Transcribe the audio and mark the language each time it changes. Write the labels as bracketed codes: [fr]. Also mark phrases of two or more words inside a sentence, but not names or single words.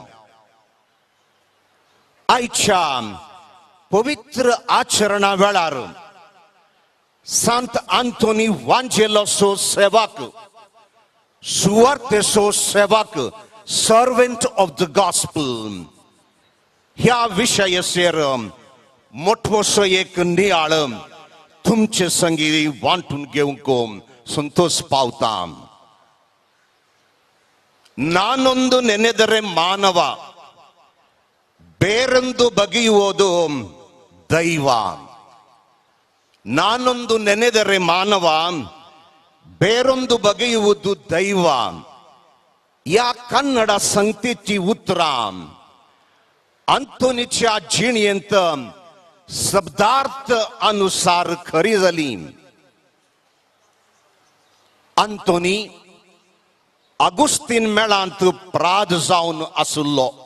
[kok] आयच्या पवित्र आचरणा वेळार सांत आंतोनी वांजेलासो सेवाक, सुवार्तेचो सेवाक, [en] servant of the Gospel [kok] ह्या विशयाचेर मोठोसो एक नियाळ तुमचे संगी वांटून घेवंक संतोष पावता. [kn] ನಾನೊಂದು ನೆನೆದರೆ ಮಾನವ, ಬೇರೊಂದು ಬಗೆಯುವುದು ದೈವ. ನಾನೊಂದು ನೆನೆದರೆ ಮಾನವ, ಬೇರೊಂದು ಬಗೆಯುವುದು ದೈವ. [kok] या कन्नड संगतीची उतरां अंतोनीच्या जिणयेंत शब्दार्थ अनुसार खरी जाली. अंतोनी अगुस्तीन मेळांत प्राद जावन आसुल्लो.